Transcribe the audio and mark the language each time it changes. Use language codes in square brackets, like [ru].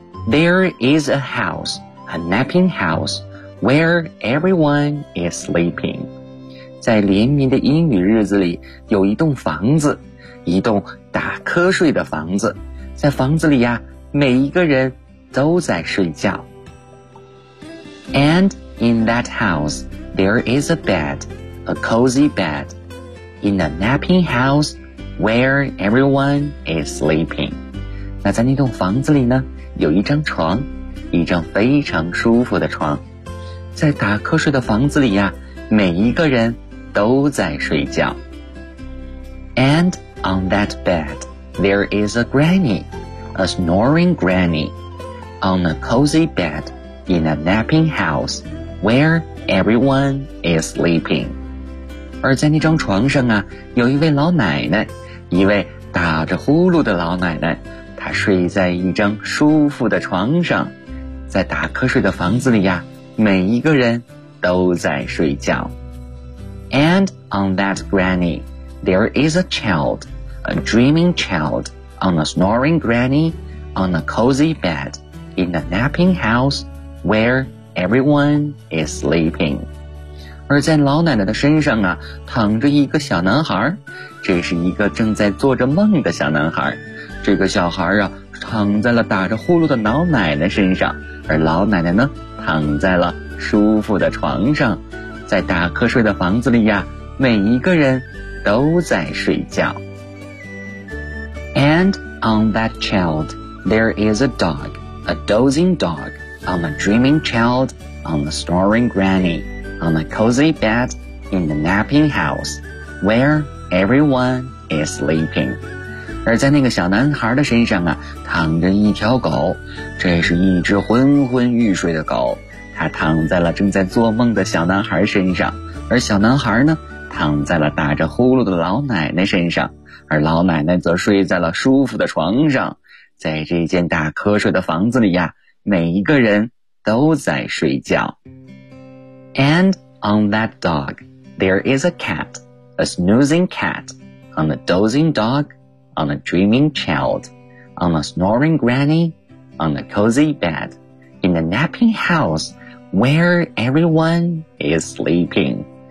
[en] There is a house, a napping house. Where everyone is sleeping. [zh] 在连绵的阴雨日子里，有一栋房子，一栋打瞌睡的房子。在房子里呀，每一个人都在睡觉。 [en] And in that house, there is a bed, a cozy bed, in a napping house where everyone is sleeping. [zh] 那在那栋房子里呢，有一张床，一张非常舒服的床。在打瞌睡的房子里呀，每一个人都在睡觉。 [en] And on that bed, there is a granny, a snoring granny, on a cozy bed in a napping house where everyone is sleeping. [zh] 而在那张床上啊，有一位老奶奶，一位打着呼噜的老奶奶，她睡在一张舒服的床上。在打瞌睡的房子里呀，每一个人都在睡觉。 [en] And on that granny, there is a child, a dreaming child, on a snoring granny, on a cozy bed, in a napping house, where everyone is sleeping. [zh] 而在老奶奶的身上啊，躺着一个小男孩，这是一个正在做着梦的小男孩。这个小孩啊，躺在了打着呼噜的老奶奶身上，而老奶奶呢躺在了舒服的床上。在打瞌睡的房子里呀，每一个人都在睡觉。 [en] And on that child, there is a dog, a dozing dog, on a dreaming child, on a snoring granny, on a cozy bed in the napping house, where everyone is sleeping. [zh] 而在那个小男孩的身上啊，躺着一条狗，这是一只昏昏欲睡的狗，他躺在了正在做梦的小男孩身上，而小男孩呢躺在了打着呼噜的老奶奶身上，而老奶奶则睡在了舒服的床上。在这间打瞌睡的房子里呀，每一个人都在睡觉。 [en] And on that dog, there is a cat, a snoozing cat, on a dozing dog, on a dreaming child, on a snoring granny, on a cozy bed, in a napping house,Where everyone is sleeping.